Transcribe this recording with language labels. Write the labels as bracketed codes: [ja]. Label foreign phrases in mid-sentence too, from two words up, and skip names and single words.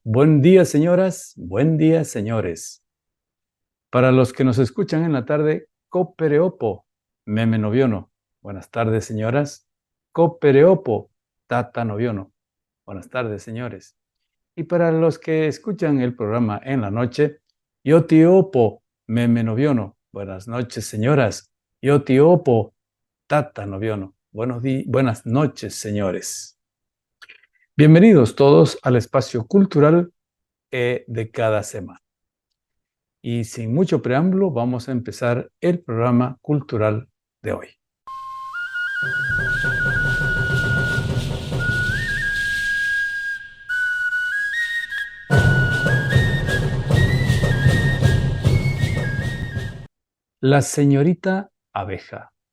[es] Buen día, señoras, buen día, señores. Para los que nos escuchan en la tarde, [cax] copereopo, meme noviono. [es] Buenas tardes, señoras. [cax] Copereopo, tata noviono. [es] Buenas tardes, señores. Y para los que escuchan el programa en la noche, [cax] yotiopo, meme noviono. [es] Buenas noches, señoras. [cax] Yotiopo, tata noviono. [es] Buenas noches, señores. Bienvenidos todos al espacio cultural de cada semana. Y sin mucho preámbulo, vamos a empezar el programa cultural de hoy. La señorita abeja.